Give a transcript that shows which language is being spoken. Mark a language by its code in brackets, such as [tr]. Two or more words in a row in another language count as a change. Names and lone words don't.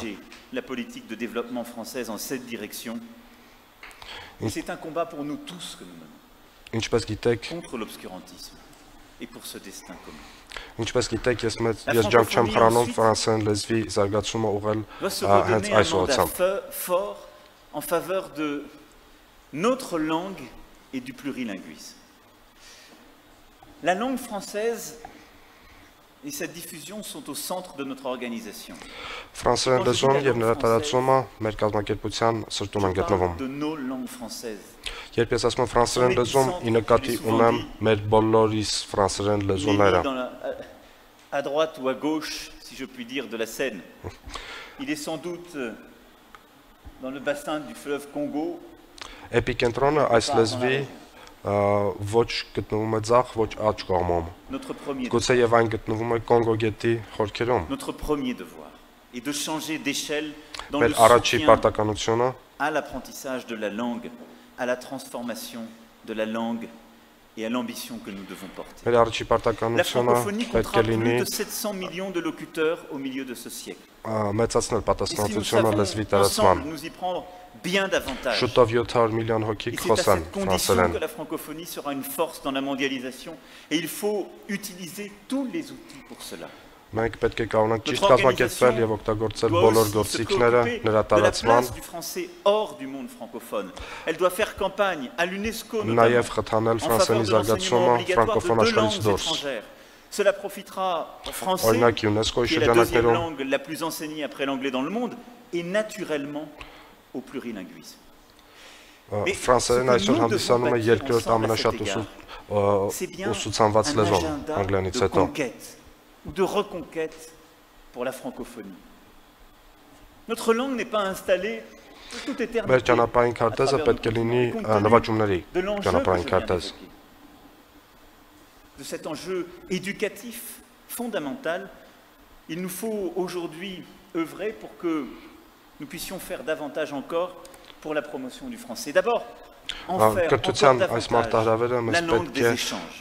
[fr] La politique de développement française en cette direction. C'est un combat pour nous tous que nous menons. Contre l'obscurantisme et pour ce destin commun. [hy] Ինչպես գիտեք, ես ջանք չեմ խրանում ֆրանսերեն լեզվի զարգացումը ուղղել հենց այս ուղղությամբ։ [fr] Fort en faveur de notre langue et du plurilinguisme. La langue française et sa diffusion sont au centre de notre organisation. [hy] Ֆրանսերեն լեզուն եւ նրա տարածումը մեր կազմակերպության սրտում են գտնվում։ Երբ ես ասում եմ ֆրանսերեն լեզուն, ի նկատի ունեմ մեր բոլորիս ֆրանսերեն լեզուները։ [fr] À droite ou à gauche, si je puis dire, de la Seine. Il est sans doute dans le bassin du fleuve Congo. [hy] Էպիկենտրոնը այս լեզվի ոչ գտնվում է ձախ, ոչ աջ կողմում։ Գուցե եւ այն գտնվում է Կոնգո գետի խորքերում։ [fr] Notre premier devoir est de changer d'échelle dans le soutien à l'apprentissage de la langue, à la transformation de la langue et à l'ambition que nous devons porter. La francophonie comptera plus de 700 millions de locuteurs au milieu de ce siècle. Et si nous savons ensemble nous y prendre bien davantage, et c'est à cette condition que la francophonie sera une force dans la mondialisation, et il faut utiliser tous les outils pour cela. [hy] Մենք պետք է կարողանանք ճիշտ կազմակերպել եւ օգտագործել բոլոր գործիքները նրա տարածման։ Նաեւ խթանել ֆրանսերենի զարգացումը ֆրանկոֆոն աշխարհից դուրս։ [fr] Cela profitera au français, qui est la deuxième langue la plus enseignée après l'anglais dans le monde, et naturellement au plurilinguisme. [hy] Ֆրանսերեն այսօր հանդիսանում է երկրորդ ամենաշատ ուսուցանված լեզուն անգլերենից հետո։ [fr] Ou de reconquête pour la francophonie. Notre langue n'est pas installée toute éternité. [hy] Մեր ճանապարհային քարտեզը պետք է լինի նվաճումների ճանապարհային քարտեզ։ [fr] De cet enjeu éducatif fondamental, il nous faut aujourd'hui œuvrer pour que nous puissions faire davantage encore pour la promotion du français. D'abord, en faire encore davantage la langue des échanges.